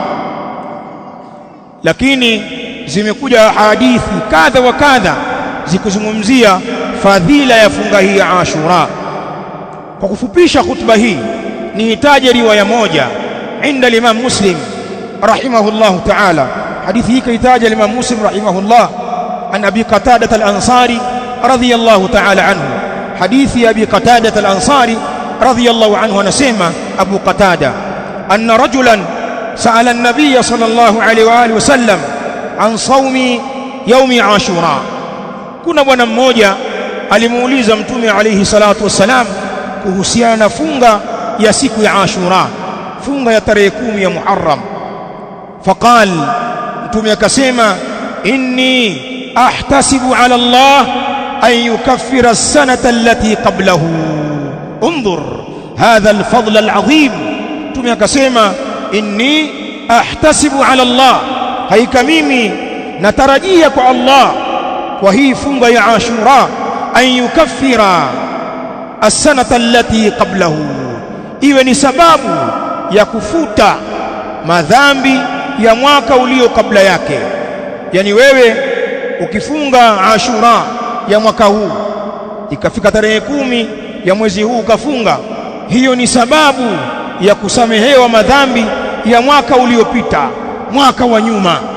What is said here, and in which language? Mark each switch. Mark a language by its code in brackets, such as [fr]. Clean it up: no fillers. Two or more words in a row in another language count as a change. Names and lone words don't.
[sw] Lakini zimekuja hadithi kadha wa kadha zikizungumzia fadhila ya funga hii ya Ashura. Kwa kufupisha khutba hii, nihitaje riwaya moja inda Imam Muslim [ar] رحمه الله تعالى. [sw] Hadithi hii kaitaja Imam Muslim rahimahullah [ar] عن أبي قتادة الأنصاري رضي الله تعالى عنه. [sw] Hadithi ya Abi Qatada al-Ansari [ar] رضي الله عنه, [sw] anasema Abu Qatada, [ar] أن رجلا سأل النبي صلى الله عليه وعلى آله وسلم عن صوم يوم عاشوراء. [sw] Kuna bwana mmoja alimuuliza mtume [ar] عليه الصلاة والسلام [sw] kuhusiana na funga ya siku ya Ashura, funga ya tarehe 10 ya Muharram. Faqal, mtume akasema, [ar] إني أحتسب على الله أن يكفر السنة التي قبله. انظر هذا الفضل العظيم. [sw] Mtume akasema, [ar] إني أحتسب على الله, [sw] haika mimi natarajia kwa Allah kwa hii funga ya Ashura, [ar] أن يكفر السنة التي قبله, [sw] iwe ni sababu ya kufuta madhambi ya mwaka ulio kabla yake. Yani wewe ukifunga Ashura ya mwaka huu ikafika tarehe 10 ya mwezi huu ukafunga, hiyo ni sababu ya kusamehewa madhambi ya mwaka uliopita, mwaka wa nyuma.